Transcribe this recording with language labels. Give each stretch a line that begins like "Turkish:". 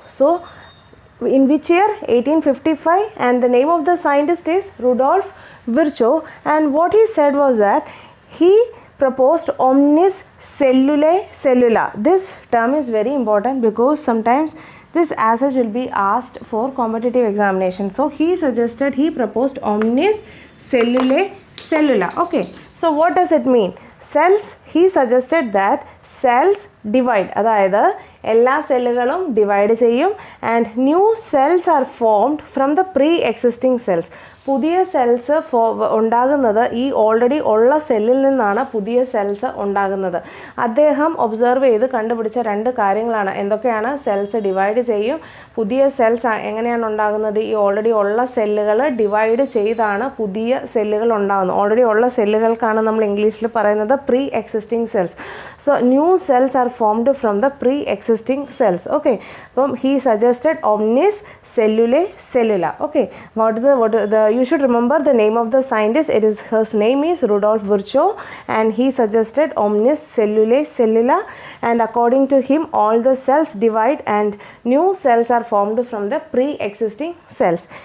English: So in which year? 1855, and the name of the scientist is Rudolf Virchow, and what he said was that he proposed omnis cellulae cellula. This term is very important because sometimes this passage will be asked for competitive examination. So he proposed omnis cellulae cellula. Okay, so what does it mean? Cells, he suggested that cells divide,
Malayalam: അതായത് എല്ലാ സെല്ലുകളും divide ചെയ്യും,
English: And new cells are formed from the pre existing cells.
Malayalam: പുതിയ cells ഉണ്ടാകുന്നത് ഈ already ഉള്ള സെല്ലിൽ നിന്നാണ് പുതിയ സെൽസ് ഉണ്ടാകുന്നത്. അദ്ദേഹം ഒബ്സർവ് ചെയ്ത് കണ്ടുപിടിച്ച രണ്ട് കാര്യങ്ങളാണ്. എന്തൊക്കെയാണ്? സെൽസ് ഡിവൈഡ് ചെയ്യും. പുതിയ സെൽസ് എങ്ങനെയാണ് ഉണ്ടാകുന്നത്? ഈ ഓൾറെഡി ഉള്ള സെല്ലുകൾ ഡിവൈഡ് ചെയ്താണ് പുതിയ സെല്ലുകൾ ഉണ്ടാകുന്നത്. ഓൾറെഡി ഉള്ള സെല്ലുകൾക്കാണ് നമ്മൾ ഇംഗ്ലീഷിൽ പറയുന്നത് pre existing cells.
English: So new cells are formed from the pre existing cells. Okay, അപ്പം he suggested omnis cellulae cellula. Okay, you should remember the name of the scientist. His name is Rudolf Virchow, and he suggested omnis cellulae cellula, and according to him all the cells divide and new cells are formed from the pre-existing cells.